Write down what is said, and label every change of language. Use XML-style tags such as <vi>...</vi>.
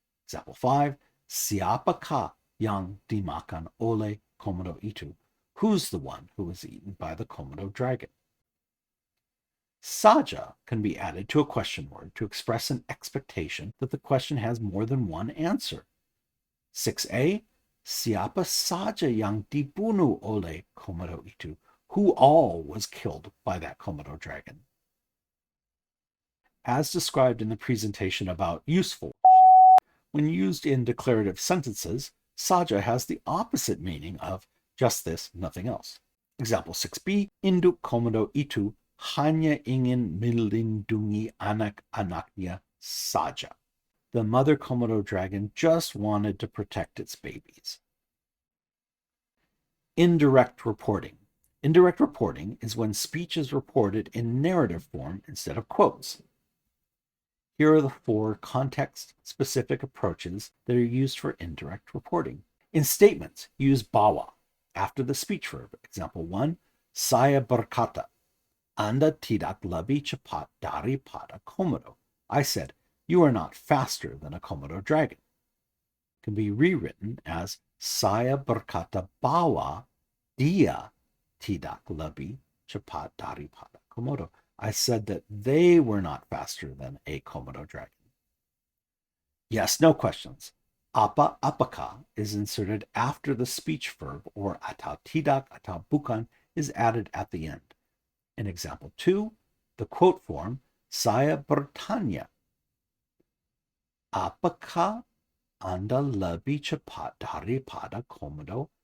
<en>Example 5,</en> <id>Siapakah yang dimakan oleh Komodo itu?</id> <en>Who's the one who was eaten by the Komodo dragon? Saja can be added to a question word to express an expectation that the question has more than one answer.</en> <id>6a, Siapa saja yang dibunuh oleh Komodo itu?</id> <en>Who all was killed by that Komodo dragon? As described in the presentation about useful, when used in declarative sentences, saja has the opposite meaning of just this, nothing else. Example 6b,</en> <id>induk Komodo itu hanya ingin melindungi anak-anaknya saja.</id> <en>The mother Komodo dragon just wanted to protect its babies. Indirect reporting. Indirect reporting is when speech is reported in narrative form instead of quotes. Here are the 4 context-specific approaches that are used for indirect reporting. In statements, use bawa after the speech verb. Example 1,</en> <id>saya berkata, Anda tidak lebih cepat daripada Komodo.</id> <en>I said, you are not faster than a Komodo dragon. It can be rewritten as</en> <id>saya berkata bahwa dia tidak lebih cepat daripada Komodo.</id> <en>I said that they were not faster than a Komodo dragon. Yes, no questions. Apakah is inserted after the speech verb, or atau tidak atau bukan is added at the end. In example 2, the quote form,</en> <id>saya bertanya, apakah Anda lebih cepat daripada Komodo?</id>